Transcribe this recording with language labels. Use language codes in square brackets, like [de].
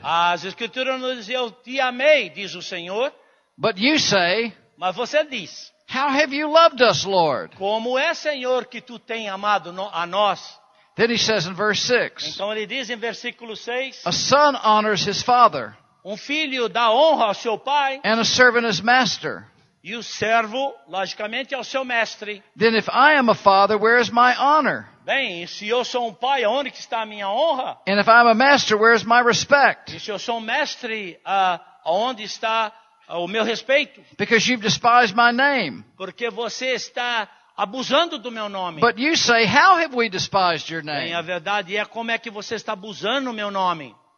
[pt] as Escrituras nos dizem, eu te amei, diz o Senhor. [en] But you say, [pt] Mas você diz, [en] how have you loved us, Lord? [pt] como é, Senhor, que tu tem amado a nós? [en] Then he says in verse 6, [pt] Então ele diz em versículo 6, [en] a son honors his father, [pt] filho dá honra ao seu pai, [en] and a servant his master. [pt] e o servo, logicamente, ao seu mestre. [en] Then if I am a father, where is my honor? [pt] Bem, se eu sou pai, onde que está a minha honra? [en] And if I'm a master, where is my respect? [pt] E se eu sou mestre, onde está o meu respeito? [en] Because you've despised my name. [pt] Porque você está abusando do meu nome. [en] But you say, how have we despised your [pt] Bem, a [en] name? [pt] verdade é como é que você está abusando do meu nome.